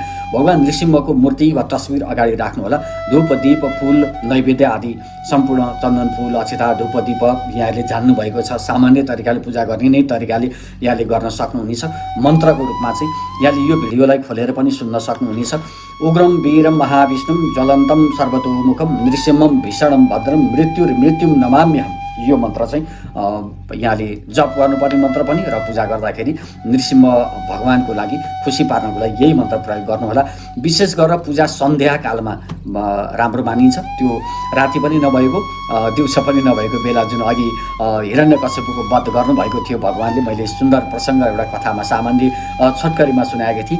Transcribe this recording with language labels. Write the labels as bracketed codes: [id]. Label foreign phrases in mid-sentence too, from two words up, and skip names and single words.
[ne] भगवान नृसिंहको मूर्ति वा तस्बिर अगाडि राख्नुहोला। धूप दीप फुल नैवेद्य आदि सम्पूर्ण चन्दन फुल अक्षता धूप दीप यहाँले जान्नुभएको छ। सामान्य तरिकाले पूजा गर्ने नै तरिकाले यहाँले गर्न सक्नुहुनेछ। मन्त्रको रूपमा चाहिँ यहाँले यो भिडियोलाई खोलेर पनि सुन्न सक्नुहुनेछ। [sa] उग्रम वीरम महाविष्णुम ज्वलन्तम सर्वतोमुखम नृसिंहम भीषणम भद्रम मृत्युम नमाम्यहम्। [ne] यो मन्त्र चाहिँ यहाँले जप गर्नुपर्ने मन्त्र पनि र पूजा गर्दाखेरि नृसिंह भगवानको लागि खुसी पार्नको लागि यही मन्त्र प्रयोग गर्नुहोला। विशेष गरेर पूजा सन्ध्याकालमा राम्रो मानिन्छ। त्यो राति पनि नभएको दिउँसो पनि नभएको बेला जुन अघि हिरण्यकश्यपको वध गर्नुभएको थियो भगवानले, मैले सुन्दर प्रसङ्ग एउटा कथामा सामान्य छोटकरीमा सुनाएको थिएँ।